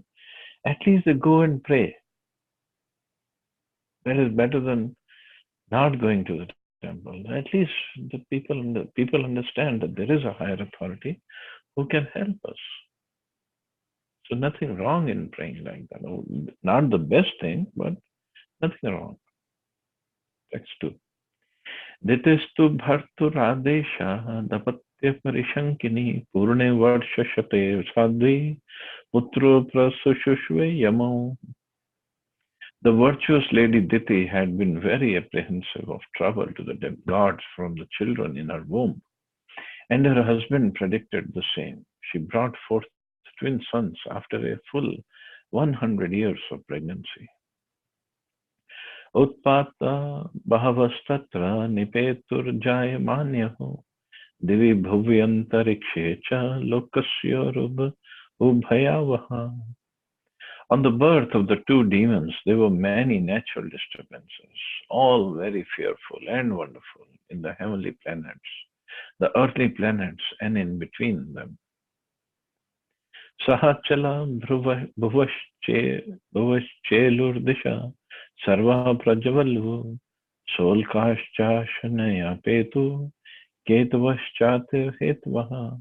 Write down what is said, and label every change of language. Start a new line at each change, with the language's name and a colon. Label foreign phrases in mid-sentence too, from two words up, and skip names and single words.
English: At least they go and pray. That is better than not going to the temple. At least the people understand that there is a higher authority who can help us. So nothing wrong in praying like that. Not the best thing, but nothing wrong. Text 2.
Sanskrit: दितिस्तु भर्तुरादेशादपत्यपरिशङ्किनी पूर्णे वर्षशते साध्वी पुत्रौ प्रसुषुवे यमौ.
English: The virtuous lady Diti had been very apprehensive of trouble to the gods from the children in her womb, and her husband predicted the same. She brought forth twin sons after a full 100 years of pregnancy.
Sanskrit: उत्पाता बहवस्तत्र निपेतुर्जायमानयोः दिवि भुव्यन्तरिक्षे च लोकस्योरुभयावहाः.
English: On the birth of the two demons, there were many natural disturbances, all very fearful and wonderful in the heavenly planets, the earthly planets, and in between them.
Sanskrit: सहाचला भुवश्चेलुर्दिशः सर्वाः प्रजज्वलुः सोल्काश्चाशनयः पेतुः केतवश्चार्तिहेतवः.